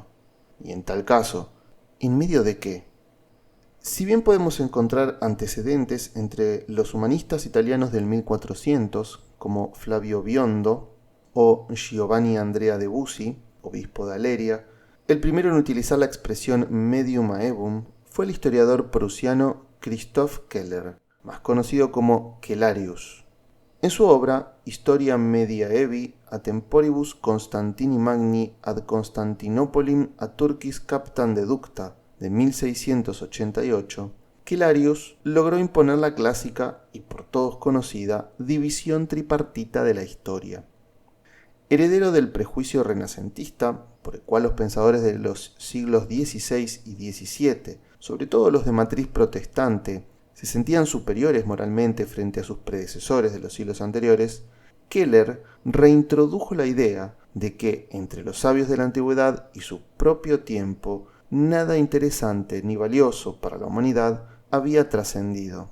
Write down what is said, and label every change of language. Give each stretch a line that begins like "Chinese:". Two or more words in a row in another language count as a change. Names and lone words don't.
Spanish: Y en tal caso, ¿en medio de qué? Si bien podemos encontrar antecedentes entre los humanistas italianos del 1400, como Flavio Biondo o Giovanni Andrea de Bussi, obispo de Aleria, el primero en utilizar la expresión
Latin: medium aevum
Spanish: fue el historiador prusiano Christoph Keller, más conocido como Kellarius. En su obra Historia Mediaevi a temporibus Constantini Magni ad Constantinopolim a Turquis captam deducta, de 1688, Kellarius logró imponer la clásica y por todos conocida división tripartita de la historia. Heredero del prejuicio renacentista, por el cual los pensadores de los siglos XVI y XVII, sobre todo los de matriz protestante, se sentían superiores moralmente frente a sus predecesores de los siglos anteriores, Keller reintrodujo la idea de que entre los sabios de la antigüedad y su propio tiempo nada interesante ni valioso para la humanidad había trascendido.